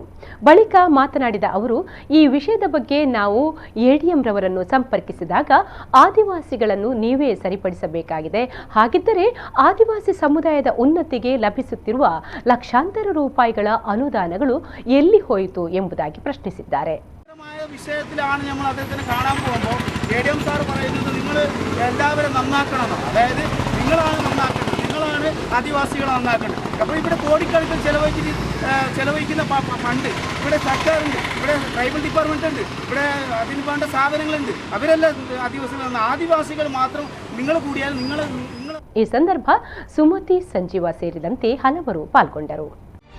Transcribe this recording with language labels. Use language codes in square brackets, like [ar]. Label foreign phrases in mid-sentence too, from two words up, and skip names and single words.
[kn] ಬಳಿಕ ಮಾತನಾಡಿದ ಅವರು, ಈ ವಿಷಯದ ಬಗ್ಗೆ ನಾವು ಎಡಿಎಂ ರವರನ್ನು ಸಂಪರ್ಕಿಸಿದಾಗ ಆದಿವಾಸಿಗಳನ್ನು ನೀವೇ ಸರಿಪಡಿಸಬೇಕಾಗಿದೆ, ಹಾಗಿದ್ದರೆ ಆದಿವಾಸಿ ಸಮುದಾಯದ ಉನ್ನತಿಗೆ ಲಭಿಸುತ್ತಿರುವ ಲಕ್ಷಾಂತರ ರೂಪಾಯಿಗಳ ಅನುದಾನಗಳು ಎಲ್ಲಿ ಹೋಯಿತು ಎಂಬುದಾಗಿ ಪ್ರಶ್ನಿಸಿದ್ದಾರೆ. [ml] വിഷയത്തിലാണ് നമ്മൾ അദ്ദേഹത്തിന് കാണാൻ പോകുമ്പോൾ എഡിഎം സാർ പറയുന്നത് നിങ്ങൾ എല്ലാവരും നന്നാക്കണം, അതായത് നിങ്ങളാണ് നന്നാക്കേണ്ടത്, നിങ്ങളാണ് ആദിവാസികളെ നന്നാക്കേണ്ടത്. അപ്പോൾ ഇവിടെ കോടിക്കണക്കിന് ചെലവഴിക്കുന്ന ഫണ്ട് ഇവിടെ സർക്കാരുണ്ട്, ഇവിടെ [en] tribal department [ml] ഉണ്ട്, ഇവിടെ അതിന് വേണ്ട സാധനങ്ങളുണ്ട്. അവരെല്ലാം ആദിവാസികൾ മാത്രം നിങ്ങൾ കൂടിയാൽ നിങ്ങൾ [kn] ಈ ಸಂದರ್ಭ ಸುಮತಿ ಸಂಜೀವ ಸೇರಿದಂತೆ ಹಲವರು ಪಾಲ್ಗೊಂಡರು.